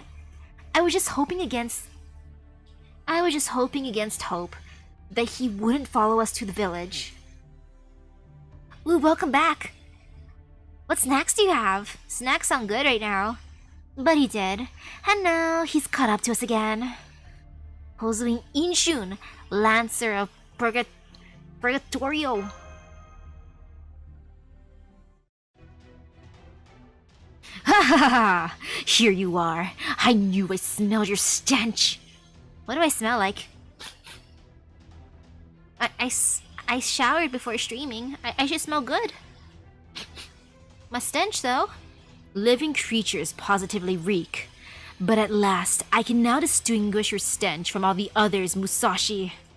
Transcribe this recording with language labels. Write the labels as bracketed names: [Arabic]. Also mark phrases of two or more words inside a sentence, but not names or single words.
[English] I was just hoping against hope that he wouldn't follow us to the village. Ooh, welcome back. What snacks do you have? Snacks sound good right now. But he did. And now he's caught up to us again. Hosuin Inshun, Lancer of Purgatorio. Ha ha ha! Here you are. I knew I smelled your stench. What do I smell like? I showered before streaming. I should smell good. My stench, though. Living creatures positively reek. But at last, I can now distinguish your stench from all the others, Musashi.